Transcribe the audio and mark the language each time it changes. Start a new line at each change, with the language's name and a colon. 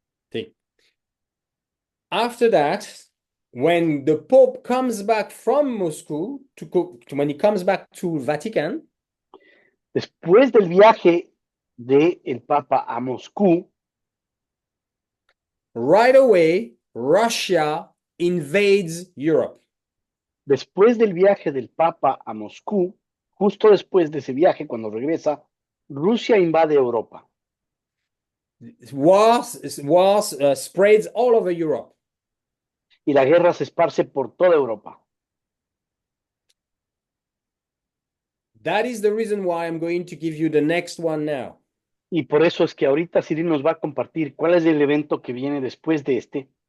Spanish: Sí.
English: After that, when the Pope comes back from Moscow, when he comes back to Vatican,
Spanish: después del viaje del Papa a Moscú,
English: right away, Russia invades Europe.
Spanish: Después del viaje del Papa a Moscú, justo después de ese viaje, cuando regresa, Rusia invade Europa.
English: Wars spreads all over Europe.
Spanish: Y la guerra se esparce por toda Europa.
English: That is the reason why I'm going to give you the next one now.
Spanish: Y por eso es que ahorita Cyril nos va a compartir cuál es el evento que viene después de este.